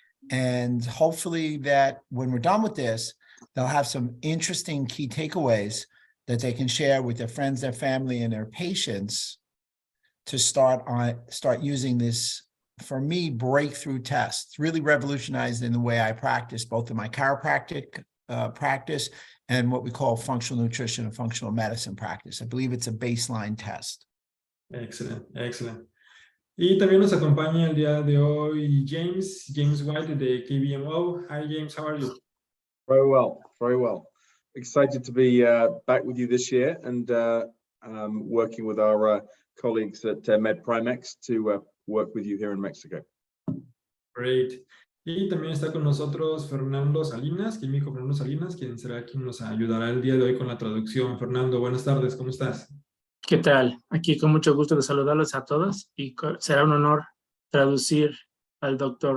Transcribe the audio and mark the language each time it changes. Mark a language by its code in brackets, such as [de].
[en] And hopefully that when we're done with this, they'll have some interesting key takeaways that they can share with their friends, their family, and their patients to start using this, for me, breakthrough test. It's really revolutionized in the way I practice, both in my chiropractic practice and what we call functional nutrition and functional medicine practice. I believe it's a baseline test. Excellent, excellent. [es] Y también nos acompaña el día de hoy James White de KBMO. [en] Hi James, how are you? Very well, very well. Excited to be back with you this year and working with our colleagues at MedPrimex to work with you here in Mexico. Great. [es] Y también está con nosotros Fernando Salinas, químico Fernando Salinas, quien será quien nos ayudará el día de hoy con la traducción. Fernando, buenas tardes, ¿cómo estás? ¿Qué tal? Aquí con mucho gusto de saludarlos a todos y será un honor traducir al Dr.